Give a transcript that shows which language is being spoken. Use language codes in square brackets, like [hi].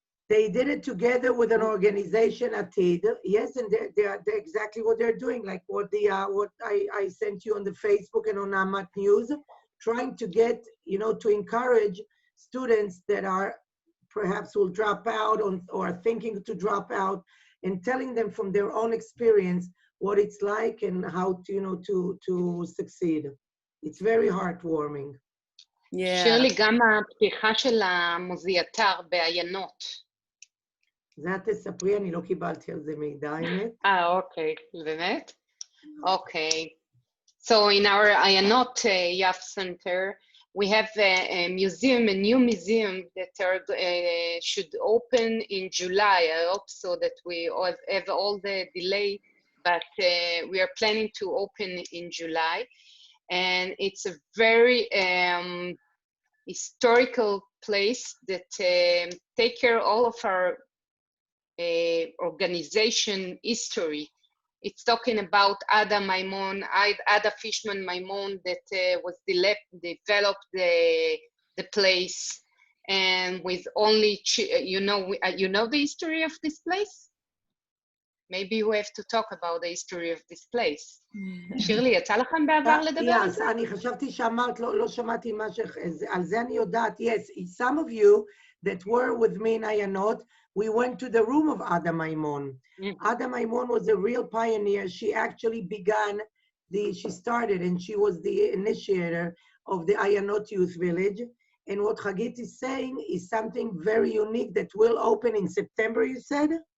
[en] They did it together with an organization, Atid. Yes, and they're exactly what they're doing, like what I sent you on the Facebook and on AMAT News, trying to get, you know, to encourage students that are perhaps will drop out or are thinking to drop out, and telling them from their own experience what it's like and how to, you know, to succeed. It's very heartwarming. Yeah. [he] שירלי, גם הפתיחה של המוזיאתר בעיינות. זה את תספרי, אני לא קיבלתי על זה מידע, האמת. אוקיי, באמת? אוקיי. [en] So in our Ayanot Yaf Center, we have a museum, a new museum that should open in July. I hope so that we have all the delay but we are planning to open in July. And it's a very historical place that take care of all of our organization history. It's talking about Ada Maimon, Ada Fishman Maimon, that was developed the place, and with only you know the history of this place. Maybe we have to talk about the history of this place. [he] שירלי, יצא לכם בעבר לדבר על זה? אני חשבתי שאמרת, לא שמעתי על זה אני יודעת. [en] Yes, some of you that were with me in Ayanot, we went to the room of Ada Maimon. Ada Maimon was a real pioneer. She actually she started and she was the initiator of the Ayanot Youth Village. And what Hagit is saying is something very unique that will open in September, you said?